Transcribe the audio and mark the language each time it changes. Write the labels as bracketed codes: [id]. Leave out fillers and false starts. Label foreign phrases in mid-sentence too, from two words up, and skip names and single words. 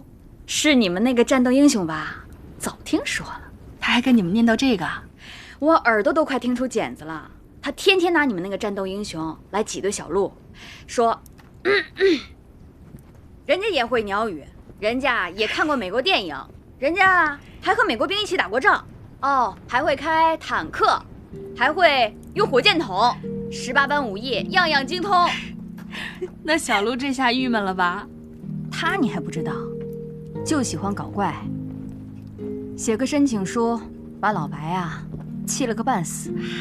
[zh] 是你们那个战斗英雄吧？早听说了。他还跟你们念叨这个，我耳朵都快听出茧子了。他天天拿你们那个战斗英雄来挤兑小路，说，人家也会鸟语，人家也看过美国電影，人家還和美國兵一起打過仗。哦，還會開坦克，還會用火箭筒，18般武藝樣樣精通。那小鹿這下鬱悶了吧？他你還不知道，就喜歡搞怪，寫個申請書，把老白啊氣了個半死。